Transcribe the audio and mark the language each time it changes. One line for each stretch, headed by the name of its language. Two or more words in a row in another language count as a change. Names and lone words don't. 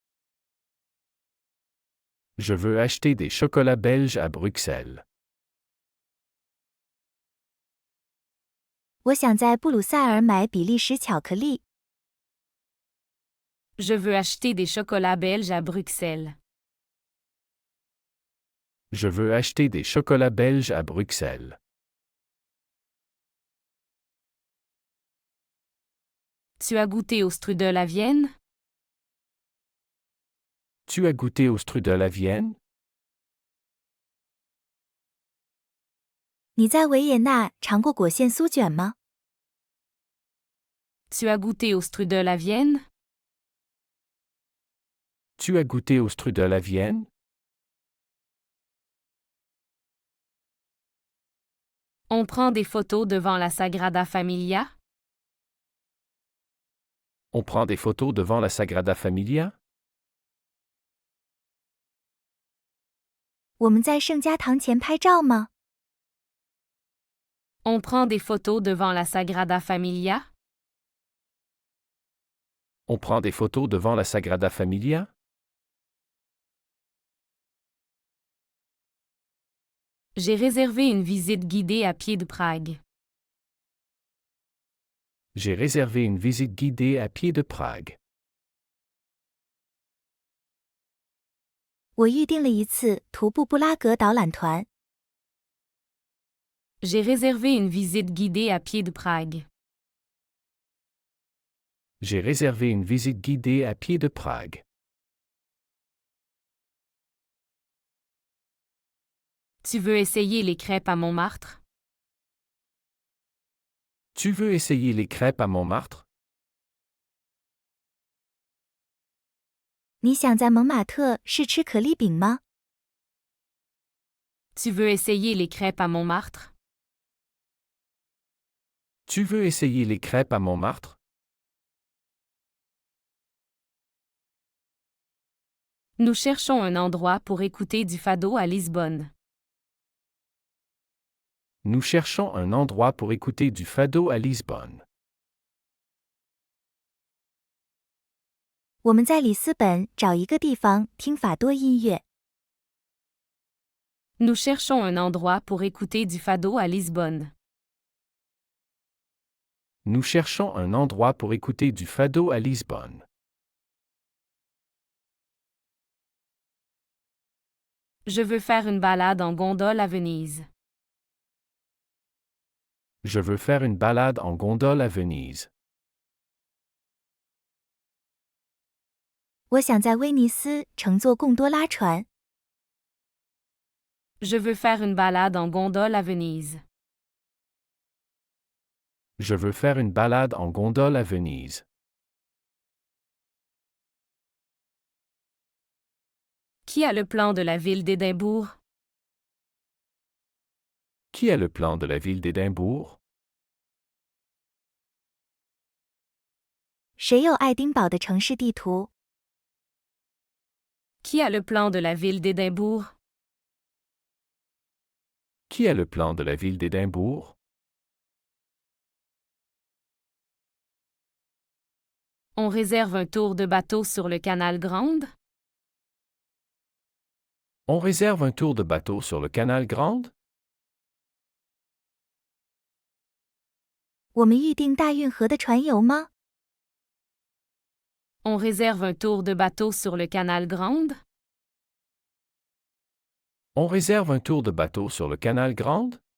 French: Je veux acheter des chocolats belges à Bruxelles.
Chinese: 我想在布鲁塞尔买比利时巧克力。
French: Je veux acheter des chocolats belges à Bruxelles. Je veux acheter des chocolats belges à Bruxelles. Tu as goûté au strudel à Vienne? Tu as goûté au strudel à Vienne?
Chinese: 你在维也纳尝过果馅酥卷吗？
French: Tu as goûté au strudel à Vienne? Tu as goûté au strudel à Vienne? On prend des photos devant la Sagrada Familia? On prend des photos devant la Sagrada Familia?
Chinese: 我们在圣家堂前拍照吗？
French: On prend des photos devant la Sagrada Familia? On prend des photos devant la Sagrada Familia? J'ai réservé une visite guidée à pied de Prague. J'ai réservé une visite guidée à pied de Prague.
Chinese: 我预定了一次徒步布拉格导览团。
French: J'ai réservé une visite guidée à pied de Prague. J'ai réservé une visite guidée à pied de Prague. Tu veux essayer les crêpes à Montmartre? Tu veux essayer les crêpes à Montmartre?
Chinese: 你想在蒙马特试吃可丽饼吗？
French: Tu veux essayer les crêpes à Montmartre? Tu veux essayer les crêpes à Montmartre? Nous cherchons un endroit pour écouter du fado à Lisbonne. Nous cherchons un endroit pour écouter du fado à Lisbonne.
Chinese: 我们在里斯本找一个地方听法多音乐。
French: Nous cherchons un endroit pour écouter du fado à Lisbonne. Nous cherchons un endroit pour écouter du fado à Lisbonne. Je veux faire une balade en gondole à Venise. Je veux faire une balade en gondole à Venise.
Chinese: 我想在威尼斯乘坐贡多拉船。
French: Je veux faire une balade en gondole à Venise. Je veux faire une balade en gondole à Venise. Qui a le plan de la ville d'Édimbourg? Qui a le plan de la ville d'Édimbourg?
Chinese: 谁有爱丁堡的城市地图？
French: Qui a le plan de la ville d'Édimbourg? Qui a le plan de la ville d'Édimbourg? On réserve un tour de bateau sur le canal Grande? On réserve un tour de bateau sur le canal Grande?
Chinese: 我们预定大运河的船游吗？
French: On réserve un tour de bateau sur le canal Grande? On réserve un tour de bateau sur le canal Grande?